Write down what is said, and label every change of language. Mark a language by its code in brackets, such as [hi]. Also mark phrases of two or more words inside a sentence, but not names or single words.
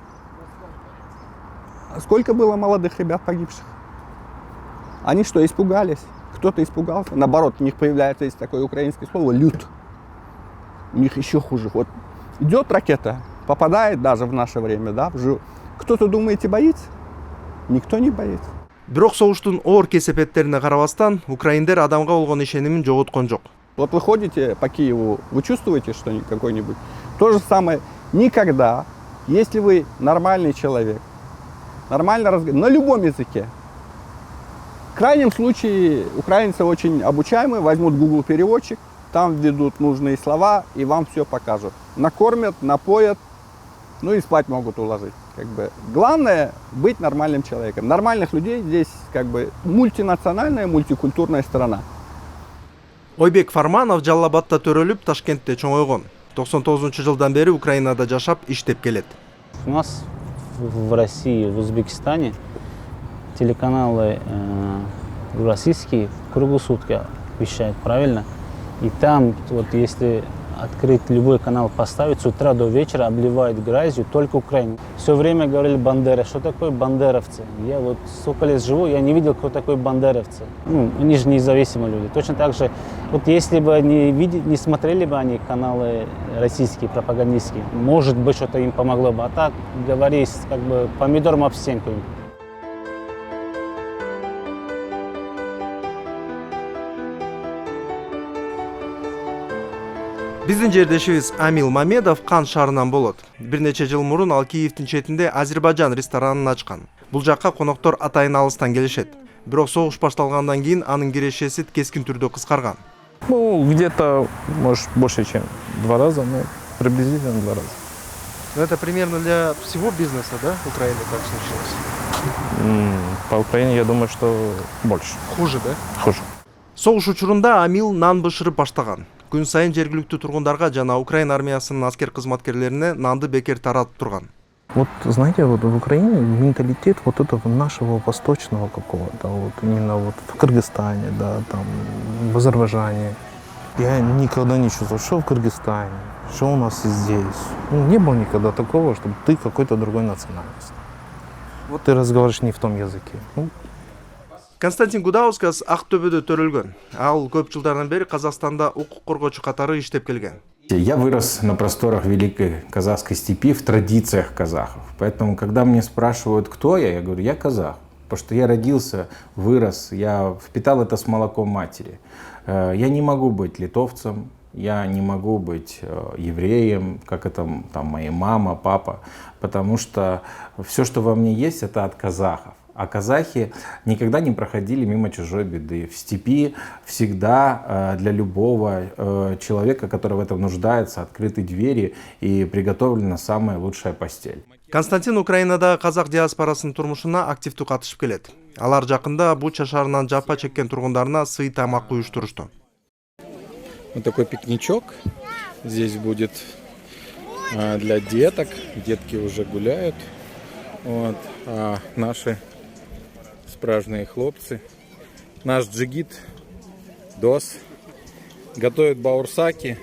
[ru] Сколько было молодых ребят погибших? Они что, испугались? Кто-то испугался? Наоборот, у них появляется, есть такое украинское слово, лют. У них еще хуже. Вот идет ракета, попадает даже в наше время, да, кто-то, думаете, боится? Никто не боится. [ky] Бирок согуштун оор кесепеттерине карабастан, украиндер адамга болгон ишенимин жоготкон жок. [ru] Вот вы ходите по Киеву, вы чувствуете что-нибудь какой-нибудь? То же самое никогда, если вы нормальный человек, нормально разговариваете, на любом языке. В крайнем случае украинцы очень обучаемые, возьмут Google переводчик, там введут нужные слова и вам все покажут. Накормят, напоят, ну и спать могут уложить. Как бы. Главное быть нормальным человеком. Нормальных людей здесь как бы мультинациональная, мультикультурная страна. [ky] Ойбек Фарманов Жаллабадта төрөлүп, Ташкентте чоңойгон. 99-жылдан бери Украинада жашап, иштеп келет. [ru] У нас в России, в Узбекистане телеканалы российские круглосутки вещают, правильно? И там, вот если открыть любой канал, поставить с утра до вечера, обливают грязью только Украину. Все время говорили бандера. Что такое бандеровцы? Я вот сколько лет живу, я не видел, кто такой бандеровцы. Ну, они же независимые люди. Точно так же, вот если бы они не смотрели бы они каналы российские, пропагандистские, может быть, что-то им помогло бы. А так, говори, как бы помидором об стенку им. [ky] Биздин жердешибиз Амил Мамедов Кан шаарынан болот. Бир нече жыл мурун ал Киевдин четинде Азербайджан ресторанын ачкан. Бул жакка коноктор атайын алыстан келишет. Бирок согуш башталгандан кийин анын кирешеси кескин түрдө кыскарган. [ru] Ну, где-то, может, больше, чем 2 раза, но приблизительно 2 раза. Но это примерно для всего бизнеса, да, Украины так случилось? По Украине, я думаю, что больше. Хуже, да? Хуже. [ky] Согуш учурунда Амил нан бышырып баштаган. Күн сайын жергиликтүү тургундарга жана Украина армиясынын аскер кызматкерлерине нанды бекер таратып турган. [ru] Вот знаете, вот в Украине менталитет вот этого нашего восточного какого-то, вот именно вот в Кыргызстане, да, там, в Азербайджане. Я никогда не чувствовал, что в Кыргызстане, что у нас здесь. Ну, не было никогда такого, чтобы ты какой-то другой национальности. Вот ты разговариваешь не в том языке. Ну, [ky] Константин Гудаускас Ақтөбедө төрөлгөн. Ал көп жылдардан бери Казакстанда укук коргоочу катары иштеп келген. [ru] Я вырос на просторах Великой Казахской степи в традициях казахов. Поэтому, когда мне спрашивают, кто я говорю, я казах. Потому что я родился, вырос, я впитал это с молоком матери. Я не могу быть литовцем, я не могу быть евреем, как это там моя мама, папа. Потому что все, что во мне есть, это от казахов. А казахи никогда не проходили мимо чужой беды. В степи всегда для любого человека, который в этом нуждается, открыты двери и приготовлена самая лучшая постель. [ky] Константин Украинада казак диаспорасынын турмушуна активдүү катышып келет. Алар жакында Буча шаарынан жапа чеккен тургундарына сый тамак уюштурушту. [ru] Вот такой пикничок здесь будет для деток. Детки уже гуляют. Вот. А наши [uk] справжние хлопцы, [ru] наш джигит, дос, готовят баурсаки.